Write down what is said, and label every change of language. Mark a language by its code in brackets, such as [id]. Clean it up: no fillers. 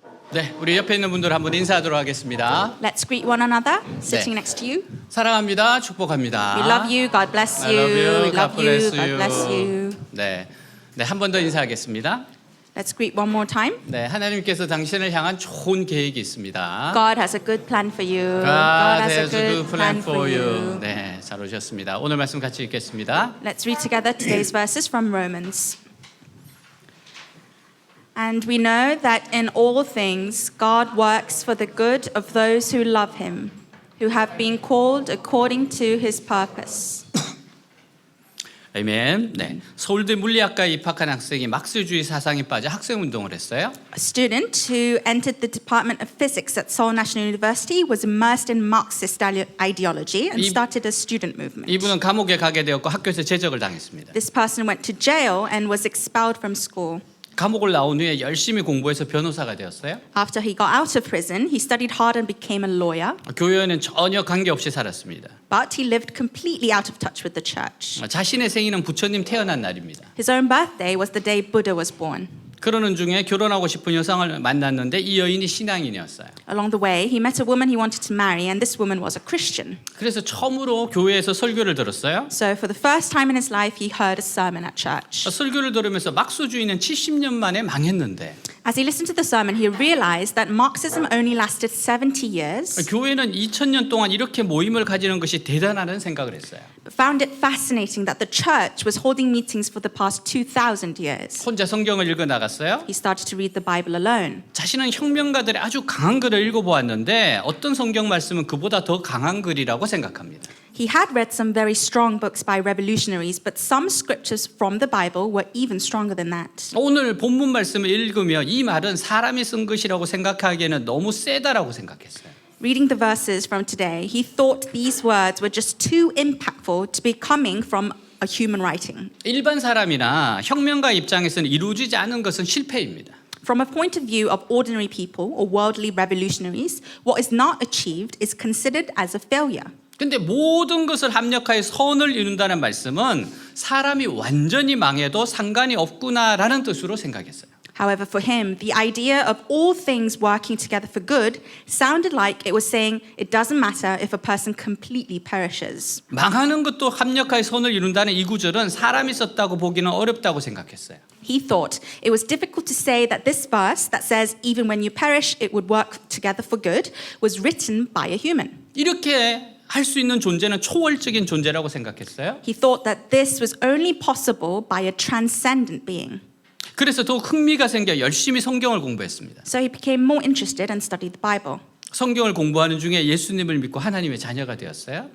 [ko] 네, 우리 옆에 있는 분들 한번 인사하도록 하겠습니다. [en] Let's greet one another, sitting next to you. [ko] 사랑합니다. 축복합니다. [en] We love you. God bless I you. love you. We God love you. bless God bless you. you. [ko] 네, 한 번 더 인사하겠습니다. [en] Let's greet one more time. [ko] 네, 하나님께서 당신을 향한 좋은 계획이 있습니다. [en] God has a good plan for you. God has a good plan for you. [ko] 네, 잘 오셨습니다. 오늘 말씀 같이 읽겠습니다. [en] Let's read together today's verses from Romans. And we know that in all things God works for the good of those who love him, who have been called according to his purpose. [ko] 아멘. 네, 서울대 물리학과에 입학한 학생이 막스주의 사상에 빠져 학생 운동을 했어요. [en] A student who entered the Department of Physics at Seoul National University was immersed in Marxist ideology and started a student movement. [ko] 이분은 감옥에 가게 되었고 학교에서 제적을 당했습니다. [en] This person went to jail and was expelled from school. [ko] 감옥을 나온 후에 열심히 공부해서 변호사가 되었어요. [en] After he got out of prison, he studied hard and became a lawyer, [ko] 교회와는 전혀 관계없이 살았습니다. [en] but he lived completely out of touch with the church. [ko] 자신의 생일은 부처님 태어난 날입니다. [en] His own birthday was the day Buddha was born. [ko] 그러는 중에 결혼하고 싶은 여성을 만났는데 이 여인이 신앙인이었어요. [en] Along the way, he met a woman he wanted to marry, and this woman was a Christian. [ko] 그래서 처음으로 교회에서 설교를 들었어요. [en] So for the first time in his life, he heard a sermon at church. [ko] 설교를 들으면서 막수주의는 70년 만에 망했는데 [en] As he listened to the sermon, he realized that Marxism only lasted 70 years, [ko] 교회는 2000년 동안 이렇게 모임을 가지는 것이 대단하다는 생각을 했어요. [en] but found it fascinating that the church was holding meetings for the past 2,000 years. [ko] 혼자 성경을 읽어 나갔어요. [en] He started to read the Bible alone. [ko] 자신은 혁명가들의 아주 강한 글을 읽어보았는데 어떤 성경 말씀은 그보다 더 강한 글이라고 생각합니다. [en] He had read some very strong books by revolutionaries, but some scriptures from the Bible were even stronger than that. [ko] 오늘 본문 말씀을 읽으며 이 말은 사람이 쓴 것이라고 생각하기에는 너무 세다라고 생각했어요. [en] Reading the verses from today, he thought these words were just too impactful to be coming from a human writing. [ko] 일반 사람이나 혁명가 입장에서는 이루어지지 않은 것은 실패입니다. [en] From a point of view of ordinary people or worldly revolutionaries, what is not achieved is considered as a failure. [ko] 근데 모든 것을 합력하여 선을 이룬다는 말씀은 사람이 완전히 망해도 상관이 없구나라는 뜻으로 생각했어요. [en] However, for him, the idea of all things working together for good sounded like it was saying it doesn't matter if a person completely perishes. [ko] 망하는 것도 합력하여 선을 이룬다는 이 구절은 사람이 썼다고 보기는 어렵다고 생각했어요. [en] He thought it was difficult to say that this verse that says even when you perish it would work together for good was written by a human. [ko] 이렇게 할 수 있는 존재는 초월적인 존재라고 생각했어요. [en] He thought that this was only possible by a transcendent being. [ko] 그래서 더욱 흥미가 생겨 열심히 성경을 공부했습니다. [en] So he became more interested and studied the Bible. [ko] 성경을 공부하는 중에 예수님을 믿고 하나님의 자녀가 되었어요.